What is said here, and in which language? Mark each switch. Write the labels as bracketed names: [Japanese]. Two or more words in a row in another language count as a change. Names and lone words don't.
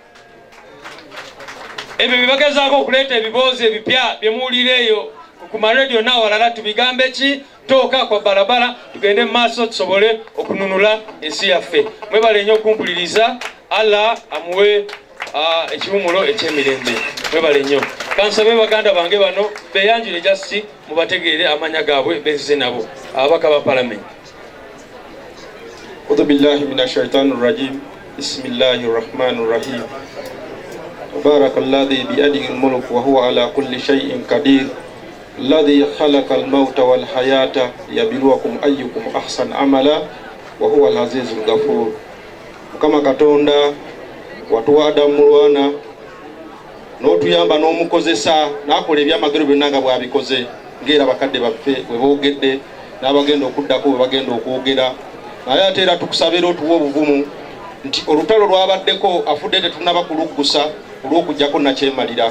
[Ganda] Ebyo bye bagezaako okuleeta ebiboozi ebipya bye muwulira eyo ku marediyo n'awalala tubigambe ki, tooka kwa balabala, tugende mu maaso tusobole okununula ensi yaffe. Mwebale nnyo okumpuliriza, Allah amuwe ekiwumulo eky'emirembe. Mwebale nnyo. Kansabe baganda bange bano beyanjule just mubategeere amanya gaabwe bezze nabo ababaka ba parliament. [Arabic] أعوذ بالله من الشيطان الرجيم. بسم الله الرحمن الرحيم. تبارك الذي بيده الملك وهو على كل شيء قدير. الذي خلق الموت والحياة ليبلوكم أيكم أحسن عملا وهو العزيز الغفور. [Ganda] Kama Katonda watuwa Adam Mulwana n'otuyamba n'omukozesa n'akola ebyamagero byonna nga bw'abikoze, ngera bakadde baffe bwe boogedde n'abagenda okuddako bwe bagenda okwogera. Naye ate era tukusabira otuwa obuvumu nti olutalo lwabaddeko afudde tetunaba kuluggusa olw'okujjako nakyemalira.